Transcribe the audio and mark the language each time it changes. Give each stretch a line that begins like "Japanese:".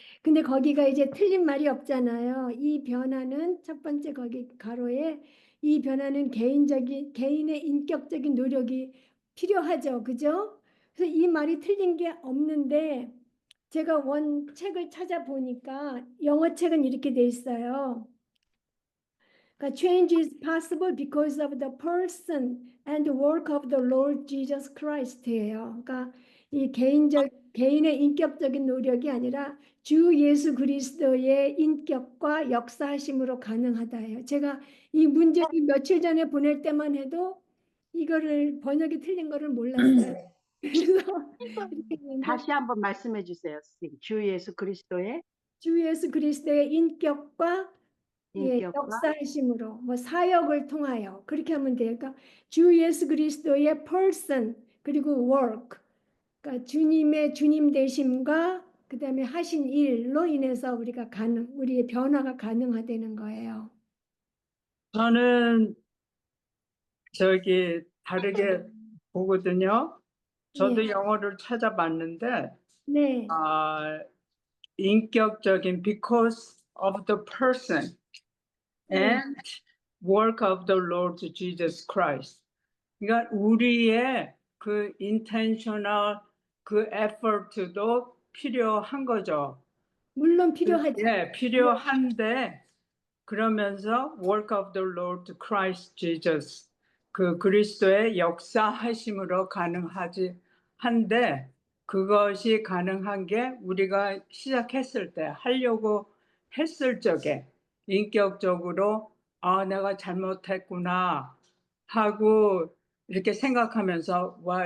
Korean: 근데 거기가 이제 틀린 말이 없잖아요. 이 변화는 첫 번째 거기 가로에 이 변화는 개인의 인격적인 노력이 필요하죠. 그죠? 그래서 이 말이 틀린 게 없는데 제가 원 책을 찾아보니까 영어 책은 이렇게 돼 있어요. 그러니까
English: change is possible because of the person and the work of the Lord Jesus Christ예요.
Korean: 그러니까 이 개인의 인격적인 노력이 아니라 주 예수 그리스도의 인격과 역사하심으로 가능하다예요. 제가 이 문제를 며칠 전에 보낼 때만 해도 이거를 번역이 틀린 거를 몰랐어요. 그래서 이렇게 했는데 다시 한번 말씀해 주세요, 선생님. 주 예수 그리스도의 주 예수 그리스도의 인격과 인격과 역사하심으로 뭐 사역을 통하여 그렇게 하면 돼요. 그러니까 주 예수 그리스도의 person 그리고 work, 그러니까 주님의 주님 되심과 그다음에 하신 일로 인해서 우리의 변화가 가능하다는 거예요. 저는 다르게 보거든요. 저도 예. 영어를 찾아봤는데 네, 인격적인
English: because of the person
Korean: 네,
English: and work of the Lord Jesus Christ.
Korean: 그러니까 우리의 그 intentional 그 effort도 필요한 거죠. 물론 필요하죠. 예, 필요한데 그러면서
English: work of the Lord Christ Jesus
Korean: 그 그리스도의 역사하심으로 가능하지 한데 그것이 가능한 게 우리가 시작했을 때 하려고 했을 적에 인격적으로 내가 잘못했구나 하고 이렇게 생각하면서